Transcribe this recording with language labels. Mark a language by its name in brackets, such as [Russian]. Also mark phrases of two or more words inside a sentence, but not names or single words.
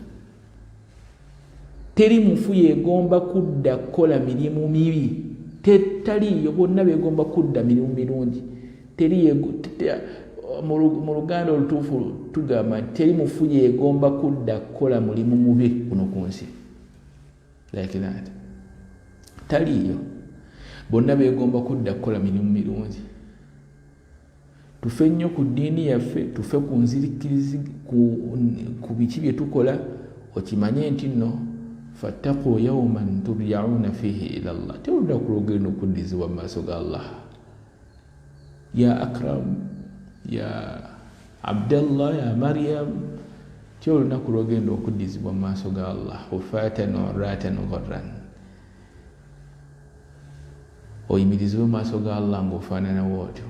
[Ganda] Teri mufu yegomba kudda kukola mirimu mibi. Taliiyo. Bonna begomba kudda mirimu mirungi. Mu Luganda olutuufu tugamba nti teri mufu yegomba kudda kukola mulimu mubi kuno ku nsi. [English] Like that. [Ganda] Taliiyo. Bonna begomba kudda kukola mirimu mirungi. Tufe nnyo ku ddiini yaffe, tufe ku nzirikirizi, ku biki bye tukola. Okimanye nti nno [Arabic] فاتقوا يوما ترجعون فيه إلى الله. [Ganda] Tewulira ku lugendo okuddizibwa mu maaso ga Allah. Ya Akram, ya Abdallah, ya Maryam, tewulira ku lugendo okuddizibwa mu maaso ga Allah. [Arabic] حفاة عراة غرلا. [Ganda] Oyimirizibwe mu maaso ga Allah ng'ofaanana bw'otyo.